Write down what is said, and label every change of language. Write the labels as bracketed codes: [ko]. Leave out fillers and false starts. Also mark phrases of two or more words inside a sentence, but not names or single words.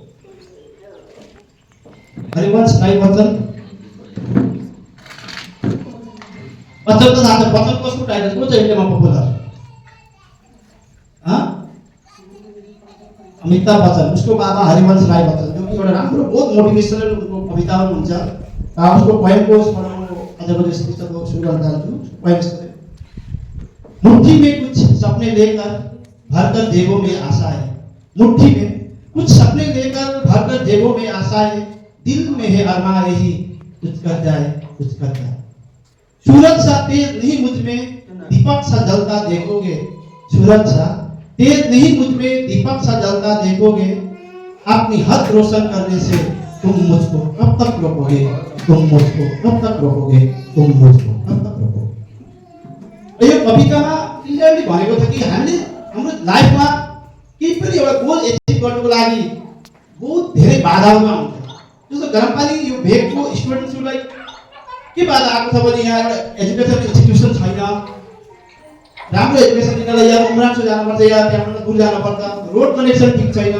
[ne] हरिवंश राई बच्चन त थाहा छ। बच्चन कसको टाइटल को चाहिँ इन्डियामा पपुलर? अमिताभ बच्चन, उसको बाबा हरिवंश राई बच्चन, जो कि एउटा राम्रो बहुत मोटिभेसनल उनको कविताहरू हुन्छ र उसको पोएमको आजको यस पुस्तकको सुरु गर्न चाहन्छु। [hi] पोएम मुट्ठी में कुछ सपने लेकर भरकर जेबों में आशाएं, मुट्ठी में कुछ सपने लेकर भरकर जेबों में आशाएं, दिल में है अरमान यही कुछ कर जाए कुछ कर जाए। सूरज सा तेज नहीं मुझ में दीपक सा जलता देखोगे, सूरज सा तेज नहीं मुझ में दीपक सा जलता देखोगे, अपनी हद रोशन करने से तुम मुझको कब तक रोकोगे, तुम मुझको कब तक रोकोगे, तुम मुझको कब तक रोकोगे। [ne] यो कवितामा क्लियरली भनेको छ कि हामीले हाम्रो लाइफमा केही पनि एउटा [en] goal achieve [ne] गर्नको लागि बहुत धेरै बाधाहरू आउँछ। जस्तो गरमपानी यो भेगको स्टुडेन्ट्सहरूलाई के बाधा आएको छ भने यहाँ एउटा [en] education institution [ne] छैन, राम्रो एजुकेसन दिनलाई या उमराङ्सो जानुपर्छ या त्यहाँबाट दूर जानुपर्छ, [en] road connection [ne] ठिक छैन।